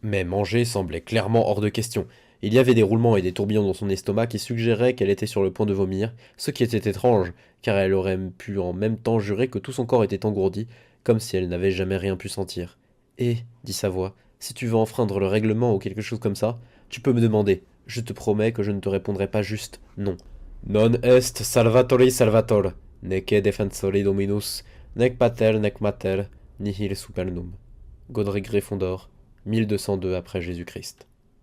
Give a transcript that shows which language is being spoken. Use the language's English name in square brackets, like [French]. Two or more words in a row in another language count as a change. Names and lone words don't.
[French] Mais manger semblait clairement hors de question. Il y avait des roulements et des tourbillons dans son estomac qui suggéraient qu'elle était sur le point de vomir, ce qui était étrange, car elle aurait pu en même temps jurer que tout son corps était engourdi, comme si elle n'avait jamais rien pu sentir. « Et, » dit sa voix, « si tu veux enfreindre le règlement ou quelque chose comme ça, tu peux me demander. Je te promets que je ne te répondrai pas juste non. [Latin] » Non est salvatori salvator, nece defensori dominus, nec pater nec mater, nihil supernum. [French] Godric Gryffondor, 1202 après Jésus-Christ.